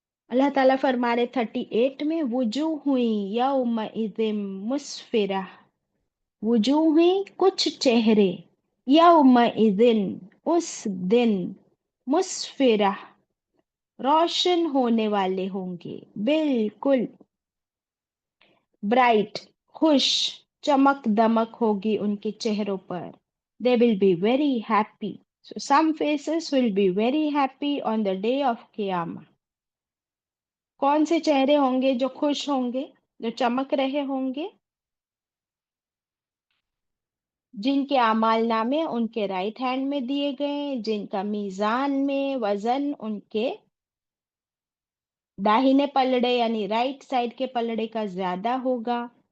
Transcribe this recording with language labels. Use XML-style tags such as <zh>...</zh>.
<ur>اللہ تعالیٰ فرما رہے 38 میں</ur> <ar>وجوہ ہوئی یومئذ مسفرہ،</ar> <ur>وجوہ ہوئی کچھ چہرے، یومئذ اس دن، مسفرہ روشن ہونے والے ہوں گے، بالکل برائٹ، خوش، چمک دمک ہوگی ان کے چہروں پر.</ur> <en>They will be very happy. So some faces will be very happy on the day of Qiyamah.</en> <ur>کون سے چہرے ہوں گے جو خوش ہوں گے، جو چمک رہے ہوں گے؟ جن کے اعمال نامے ان کے</ur> <en>right hand</en> <ur>میں دیے گئے، جن کا میزان میں وزن ان کے داہنے پلڑے یعنی رائٹ سائڈ کے پلڑے کا زیادہ ہوگا.</ur>